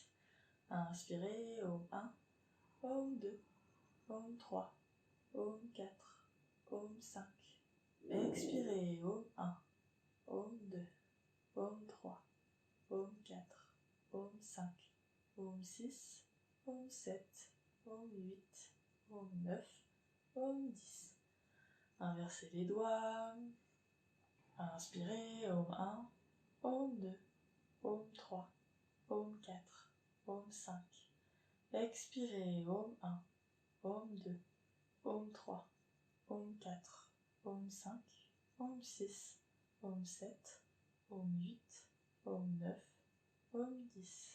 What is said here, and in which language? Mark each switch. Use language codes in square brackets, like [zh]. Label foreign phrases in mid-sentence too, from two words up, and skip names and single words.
[fr] Inspirez, Om 1, Om 2, Om 3, Om 4, Om 5. Expirez, Om 1, Om 2, Om 3, Om 4, Om 5, Om 6, Om 7, Om 8, Om 9, Om 10. Inversez les doigts. Inspirez, Om 1, Om 2, Om 3, Om 4, Om 5. Expirez, Om 1, Om 2, Om 3, Om 4, Om 5, Om 6, Om 7, Om 8, Om 9, Om 10.